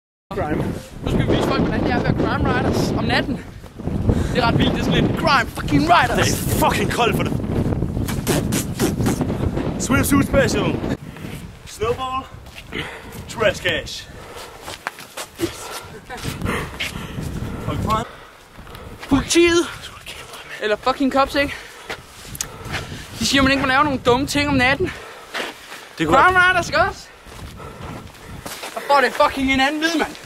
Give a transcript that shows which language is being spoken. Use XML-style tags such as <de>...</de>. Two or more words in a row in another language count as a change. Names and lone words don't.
<da>Crime. Nu skal vi vise folk, hvordan det er at være</da> <en>crime riders</en> <da>om natten. Det er ret vildt, det er sådan lidt</da> <en>crime fucking riders.</en> <da>Det er fucking koldt for det.</da> <en>Swimsuit special. Snowball. Trash cash.</en> <da>Politiet, eller</da> <en>fucking cops,</en> <da>ikke? De siger, man ikke må lave nogle dumme ting om natten. Det</da> <en>Crime riders,</en> <da>ikke også? Og får det fucking en anden lyd, mand.</da>